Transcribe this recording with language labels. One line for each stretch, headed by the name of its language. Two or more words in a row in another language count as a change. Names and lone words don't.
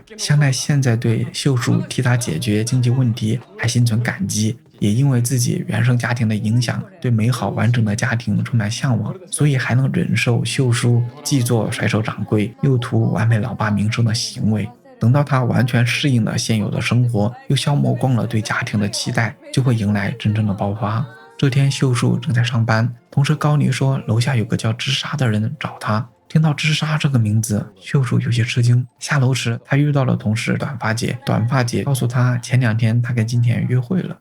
Chinese: 香奈現在對秀樹替他解決經濟問題還心存感激，也因為自己原生家庭的影響，對美好完整的家庭充滿向往，所以還能忍受秀樹既做甩手掌櫃又图完美老爸名聲的行為。等到他完全適應了现有的生活，又消磨光了对家庭的期待，就会迎來真正的爆發。這天秀樹正在上班，同事高梨說樓下有個叫知沙的人找他。聽到知沙這個名字，秀樹有些吃驚。下樓時他遇到了同事短髮姐，短髮姐告訴他前2天他跟金田約會了。